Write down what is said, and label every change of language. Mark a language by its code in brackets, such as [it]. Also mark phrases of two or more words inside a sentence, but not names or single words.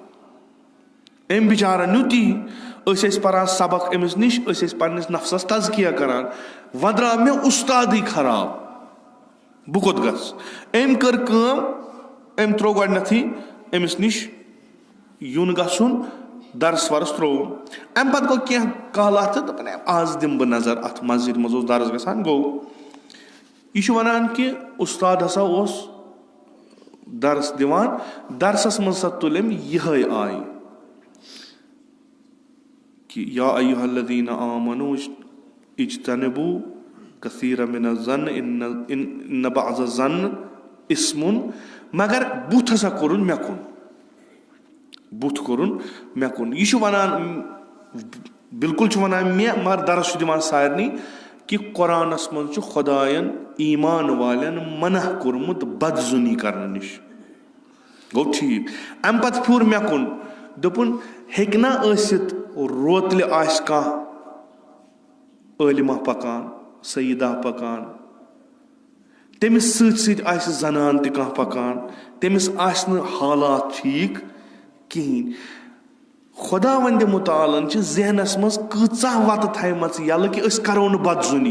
[ks] أمۍ بِچارن نیوٗ تی أسۍ ٲسۍ پران سبق أمِس نِش أسۍ ٲسۍ پنٕنِس نفسس تزکیہ کران وۄنۍ درٛاو مےٚ اُستادٕے خراب بہٕ کوٚت گژھٕ أمۍ کٔر کٲم أمۍ ترٛوو گۄڈٕنیتھٕے أمِس نِش یُن گژھُن درس ورس ترٛووُم اَمہِ پتہٕ گوٚو کینٛہہ کالا تہٕ دوٚپُن آز دِمہٕ بہٕ نظر اتھ مسجد منٛز اوس درس گژھان گوٚو یہِ چھُ ونان کہِ اُستاد ہسا اوس درس دِوان درسس منٛز ہسا تُل أمۍ یِہے آیہِ کہِ [ar] یا ایُہا الذیٖنَ آمنوٗ اجتنبوٗ کثیٖرًا مِنَ الظَّنِّ اِنَّ بَعْضَ الظَّنِّ اِسْمٌ [ks] مگر بُتھ ہسا کوٚرُن مےٚ کُن یہِ چھُ وَنان بِلکُل چھُ وَنان مےٚ مگر درس چھُ دِوان سارنٕے کہِ قۄرانس منٛز چھُ خۄداین ایٖمان والٮ۪ن منع کوٚرمُت بدظُنی کرنہٕ نِش گوٚو ٹھیٖک اَمہِ پتہٕ پھیوٗر مےٚ کُن دوٚپُن ہیٚکہِ نا ٲسِتھ روتلہِ آسہِ کانٛہہ عٲلِما پکان سیدہ پکان تٔمِس سۭتۍ سۭتۍ آسہِ زنان تہِ کانٛہہ پکان تٔمِس آسہِ نہٕ حالات ٹھیٖک کِہیٖنۍ خۄدا وَندِ مُتعالن چھِ ذہنس منٛز کۭژاہ وَتہٕ تھایمَژٕ یَلہٕ کہِ أسۍ کَرو نہٕ بدظُنی.